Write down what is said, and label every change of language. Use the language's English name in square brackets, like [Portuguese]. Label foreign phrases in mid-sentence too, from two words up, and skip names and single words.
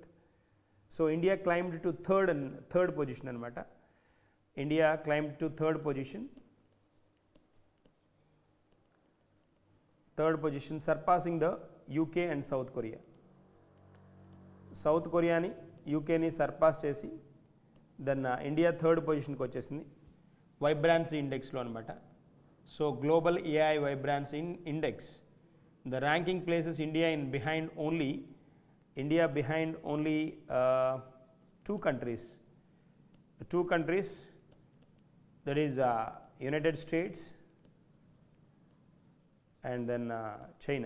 [English] So India climbed to third position anamata. India climbed to third position, surpassing the UK and South Korea. [Telugu] South Korea ni UK ni surpass chesi then India [English] third position [Telugu] కి వచ్చేసింది [English] vibrancy index [Telugu] లో అన్నమాట. [English] So global AI vibrancy index, the ranking places India behind only two countries, that is United States and then China.